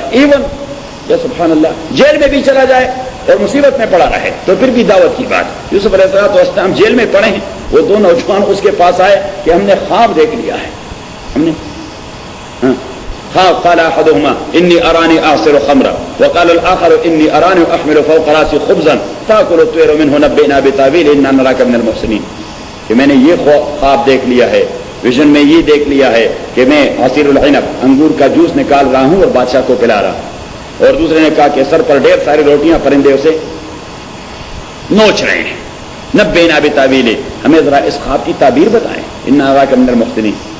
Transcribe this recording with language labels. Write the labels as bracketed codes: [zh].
[ur] Even یا سبحان اللہ jail میں بھی چلا جائے اور مصیبت میں پڑا رہے تو پھر بھی دعوت کی بات. یوسف علیہ السلام جیل میں پڑے ہیں، وہ 2 نوجوان اس کے پاس آئے کہ ہم نے خواب دیکھ لیا ہے. ہم نے [ar] قال احدهما اني اراني اعصر خمرا وقال الاخر اني اراني احمل فوق راسي خبزا تاكل الطير منه نبئنا بتاويله انا نراك من المحسنين. [ur] کہ میں نے یہ خواب دیکھ لیا ہے، ویژن میں یہ دیکھ لیا ہے کہ میں [ar] عصیر العنب [ur] انگور کا جوس نکال رہا ہوں اور بادشاہ کو پلا رہا. اور دوسرے نے کہا کہ سر پر ڈھیر ساری روٹیاں پرندے اسے نوچ رہے ہیں. [ar] نبئنا بتاویلہ، [ur] ہمیں ذرا اس خواب کی تعبیر بتائیں. [ar] انا نراک من المحسنین.